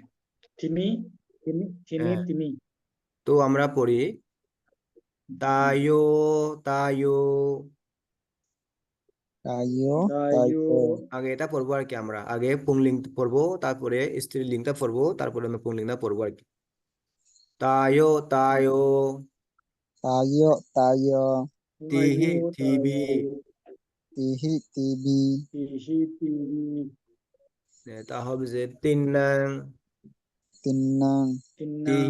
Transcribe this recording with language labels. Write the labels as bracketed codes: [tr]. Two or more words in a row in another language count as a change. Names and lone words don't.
[pi] তিনি, তিনি, [bn] হ্যাঁ [pi] তিনি। [bn] তো আমরা পড়ি [pi] তায়ো তায়ো। tayo, তাইও, tayo, [bn] আগে এটা পড়বো আর কি, আমরা আগে পুংলিঙ্গ পড়বো, তারপরে স্ত্রীলিঙ্গটা পড়বো, তারপরে নপুংলিঙ্গটা পড়বো আর কি। [pi] তায়ো তায়ো tayo, tayo, তিহি তাইও, থিবি। তাইও, tihi, tibi, তিহি, তিহি, [bn] এটা হবে যে তিন্নাং [pi] tinang, তিন্নাং,